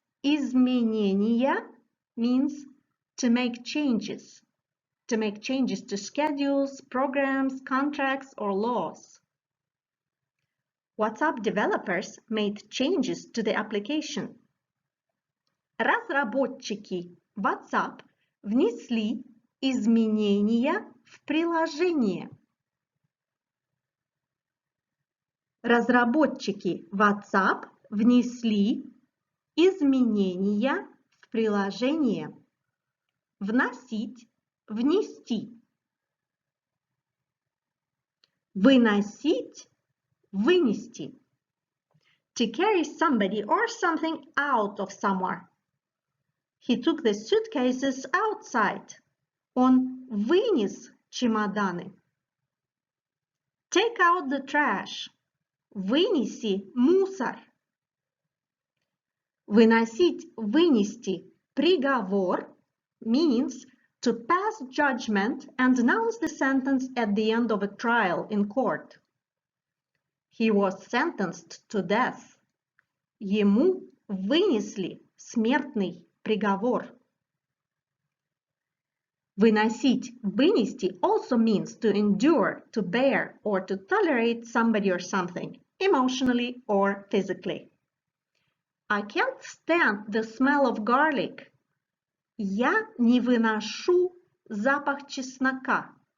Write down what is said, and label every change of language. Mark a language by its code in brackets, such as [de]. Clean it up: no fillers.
[en] Изменения means to make changes. To make changes to schedules, programs, contracts, or laws. WhatsApp developers made changes to the application. [ru] Разработчики WhatsApp внесли изменения в приложение. Разработчики WhatsApp внесли изменения в приложение. Вносить, внести. Выносить, вынести. [en] To carry somebody or something out of somewhere. He took the suitcases outside. [ru] Он вынес чемоданы. [en] Take out the trash. [ru] Вынеси мусор. Выносить, вынести приговор [en] means to pass judgment and announce the sentence at the end of a trial in court. He was sentenced to death. [ru] Ему вынесли смертный приговор. [en] Выносить, вынести also means to endure, to bear, or to tolerate somebody or something, emotionally or physically. I can't stand the smell of garlic. [ru] Я не выношу запах чеснока.